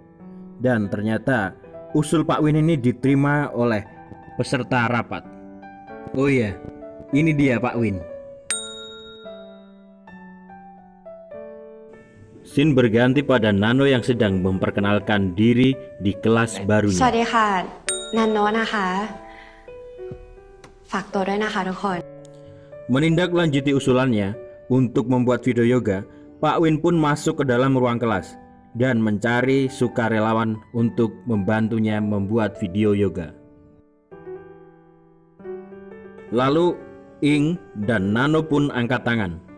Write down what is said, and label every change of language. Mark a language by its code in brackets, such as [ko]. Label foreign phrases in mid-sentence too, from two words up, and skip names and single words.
[id] Dan ternyata usul Pak Win ini diterima oleh peserta rapat. Oh iya, ini dia Pak Win. Scene berganti pada Nano yang sedang memperkenalkan diri di kelas barunya. [th] สวัสดีค่ะนันโนะนะคะฝากตัวด้วยนะคะทุกคน [id] Menindaklanjuti usulannya untuk membuat video yoga, Pak Win pun masuk ke dalam ruang kelas dan mencari sukarelawan untuk membantunya membuat video yoga. Lalu Ing dan Nano pun angkat tangan.